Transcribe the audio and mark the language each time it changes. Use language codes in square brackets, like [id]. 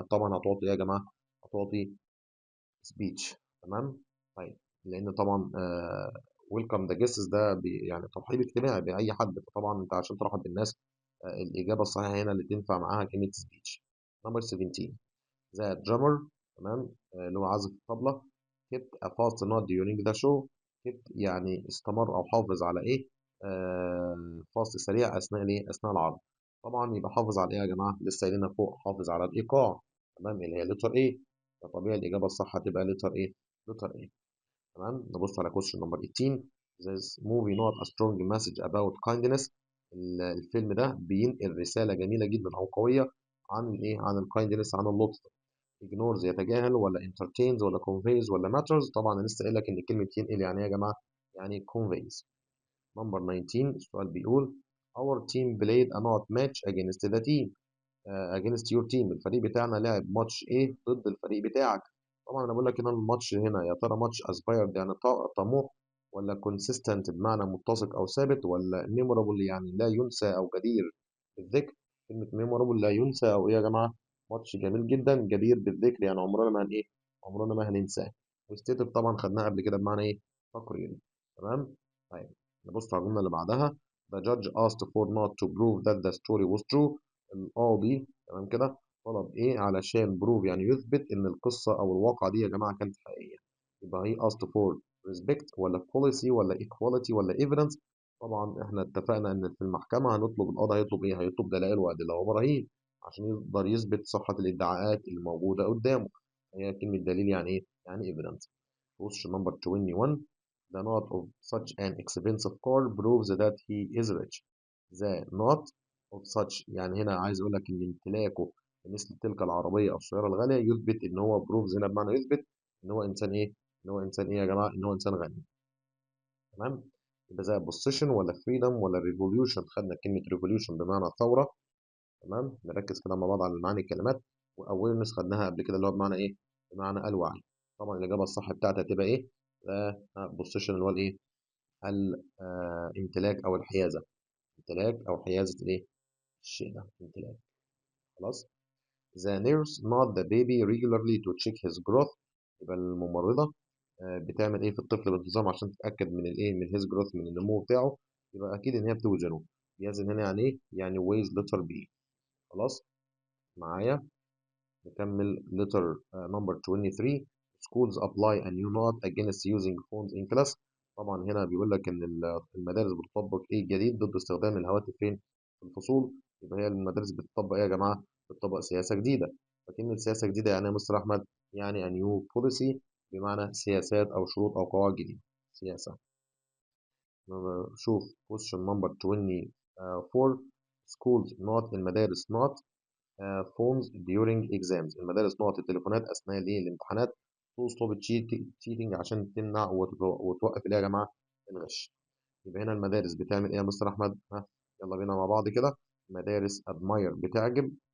[ar] طبعا هتعطي ايه يا جماعه؟ هتعطي سبيتش. تمام. طيب، لان طبعا ويلكم ذا جيسز ده يعني ترحيب اجتماعي باي حد، فطبعا انت عشان ترحب بالناس الإجابة الصحيحة هنا اللي تنفع معاها كلمة speech. [en] Number 17. The drummer. تمام. [ar] اللي هو عازف الطبلة [en] kept a fast note during the show. [ar] kept يعني استمر أو حافظ على إيه؟ fast سريع أثناء الإيه؟ أثناء العرض. طبعا يبقى حافظ على إيه يا جماعة؟ لسه قايلينها فوق، حافظ على الإيقاع. تمام، اللي هي [en] letter A. [ar] فطبيعي الإجابة الصح هتبقى letter A. [en] letter A. تمام. [ar] نبص على question number 18. [en] This movie not a strong message about kindness. [ar] الفيلم ده بينقل رسالة جميلة جدا أو قوية عن الإيه؟ عن الكايندنس، عن اللطف. ignores يتجاهل، ولا entertains، ولا conveys، ولا matters. طبعا أنا لسه قايل لك إن كلمة ينقل يعني إيه يا جماعة؟ يعني conveys. [en] number 19. [ar] السؤال بيقول [en] our team played a not match against the team. against your team. [ar] الفريق بتاعنا لعب ماتش ايه ضد الفريق بتاعك. طبعا انا بقول لك هنا الماتش هنا يا ترى ماتش aspired يعني طموح، ولا consistent بمعنى متسق او ثابت، ولا memorable يعني لا ينسى او جدير بالذكر. كلمة memorable لا ينسى او ايه يا جماعة؟ ماتش جميل جدا جدير بالذكر، يعني عمرنا ما ايه؟ عمرنا ما هننساه. وستيتد طبعا خدناها قبل كده بمعنى ايه؟ تقرير. تمام. طيب، نبص على الجملة اللي بعدها. [en] The judge asked for not to prove that the story was true. [ar] القاضي تمام كده طلب ايه علشان بروف يعني يثبت ان القصه او الواقعه دي يا جماعه كانت حقيقيه. يبقى هي [en] asked for respect، [ar] ولا policy، ولا equality، ولا evidence. طبعا احنا اتفقنا ان في المحكمه هنطلب، القاضي هيطلب ايه؟ هيطلب دلائل وادله وبراهين عشان يقدر يثبت صحه الادعاءات اللي موجوده قدامه. هي كلمه دليل يعني ايه؟ يعني evidence. [en] Question number 21. The note of such an expensive car proves that he is rich. The note of such [ar] يعني هنا عايز اقول لك ان امتلاكه لمثل تلك العربيه او السياره الغاليه يثبت ان هو بروفز هنا بمعنى يثبت ان هو انسان ايه؟ ان هو انسان ايه يا جماعه؟ ان هو انسان غني. تمام. يبقى زي بوزيشن، ولا فريدم، ولا ريفوليوشن. خدنا كلمه ريفوليوشن بمعنى ثوره. تمام. نركز كده مع بعض على معاني الكلمات. واويرنس خدناها قبل كده اللي هو بمعنى ايه؟ بمعنى الوعي. طبعا الاجابه الصح بتاعتها هتبقى ايه؟ بوزيشن اللي هو الايه؟ الامتلاك او الحيازه. امتلاك او حيازه الايه؟ الشيء ده امتلاك. خلاص. [en] The nurse not the baby regularly to check his growth. [ar] يبقى الممرضة بتعمل ايه في الطفل بانتظام عشان تتأكد من الايه؟ من [en] his growth، [ar] من النمو بتاعه. يبقى اكيد ان هي بتوزنه. بيزن هنا يعني ايه؟ يعني [en] weighs letter B. [ar] خلاص. معايا. نكمل [en] letter number 23. Schools apply a new law against using phones in class. [ar] طبعا هنا بيقول لك ان المدارس بتطبق ايه جديد ضد استخدام الهواتف فين؟ في الفصول. يبقى هي المدارس بتطبق ايه يا جماعه؟ بتطبق سياسه جديده. فكلمه سياسه جديده يعني ايه يا مستر احمد؟ يعني [en] a new policy [ar] بمعنى سياسات او شروط او قواعد جديده. سياسه. [en] شوف question number 24. schools not [ar] المدارس [en] not phones during exams. [ar] المدارس نقط التليفونات اثناء الايه؟ الامتحانات. [en] to stop cheating [ar] عشان تمنع وتوقف الايه يا جماعه؟ الغش. يبقى هنا المدارس بتعمل ايه يا مستر احمد؟ ها، يلا بينا مع بعض كده. مدارس admire بتعجب.